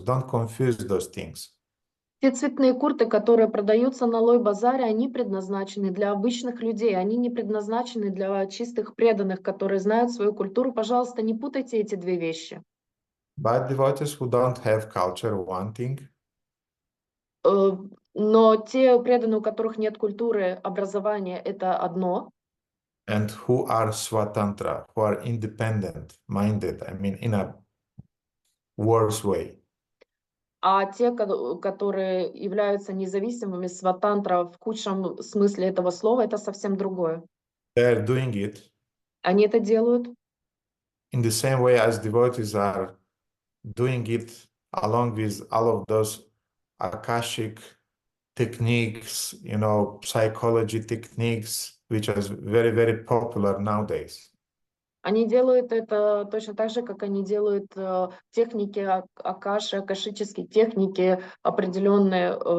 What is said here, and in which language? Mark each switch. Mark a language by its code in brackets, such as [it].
[en] Don't confuse those things. [ru] Те цветные курты, которые продаются на Лой-базаре, они предназначены для обычных людей, они не предназначены для чистых преданных, которые знают свою культуру. Пожалуйста, не путайте эти две вещи. [en] But devotees who don't have culture wanting, [ru] но те преданные, у которых нет культуры, образования, это одно. [en] and who are swatantra, who are independent minded, in a worse way. [ru] А те, которые являются независимыми, сватантра в худшем смысле этого слова, это совсем другое. [en] They're doing it [ru] Они это делают [en] in the same way as devotees are doing it along with all of those akashic techniques, psychology techniques, which are very, very popular nowadays. [ru] Они делают это точно так же, как они делают техники акаши, акашические техники определенные.